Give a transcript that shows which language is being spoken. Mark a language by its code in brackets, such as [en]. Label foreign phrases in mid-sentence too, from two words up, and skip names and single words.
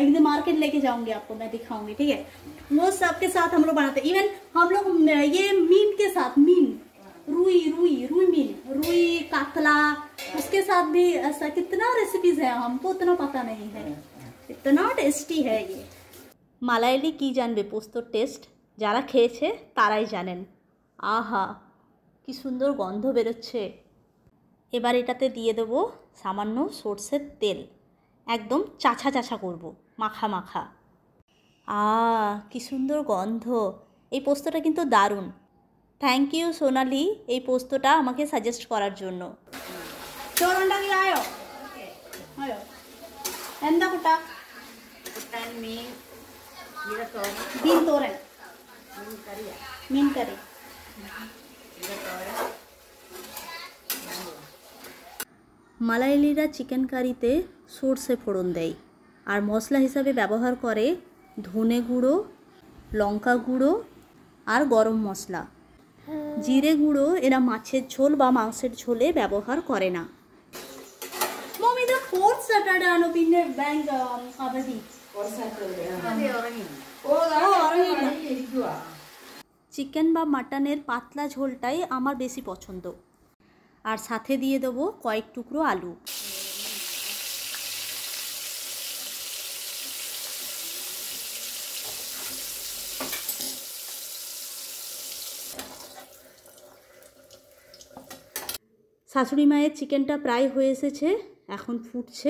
[hi] एक दिन मार्केट लेके जाऊंगी, आपको मैं दिखाऊंगी, ठीक है। वो सब के साथ हम लोग बनाते हैं। इवन हम लोग ये मीन के साथ, मीन रुई मीन, रुई कातला, उसके साथ भी ऐसा कितना रेसिपीज है, हमको उतना पता नहीं है, इतना टेस्टी है ये। [bn] মালায়ালি কি জানবে পোস্তর টেস্ট, যারা খেয়েছে তারাই জানেন। আহা কি সুন্দর গন্ধ বেরোচ্ছে। এবার এটাতে দিয়ে দেবো সামান্য সর্ষের তেল, একদম চাছা করব, মাখা। কি সুন্দর গন্ধ। এই পোস্তটা কিন্তু দারুণ। থ্যাংক ইউ সোনালি এই পোস্তটা আমাকে সাজেস্ট করার জন্য। [ml] മീൻ ബീൻ തോരൻ മീൻ കറി। [bn] মালায়ালিরা চিকেন কারিতে সর্ষে ফোড়ন দেয় আর মশলা হিসাবে ব্যবহার করে ধনে গুঁড়ো, লঙ্কা গুঁড়ো আর গরম মশলা। জিরে গুঁড়ো এরা মাছের ঝোল বা মাংসের ঝোলে ব্যবহার করে না। [en] Mommy, the fourth Saturday [ml] ആണോ പിന്നെ bank അവധി. [bn] চিকেন বা মাটনের পাতলা ঝোলটাই আমার বেশি পছন্দ, আর সাথে দিয়ে দেবো কয়েক টুকরো আলু। শাশুড়ি মায়ের চিকেনটা প্রায় হয়ে এসেছে, এখন ফুটছে।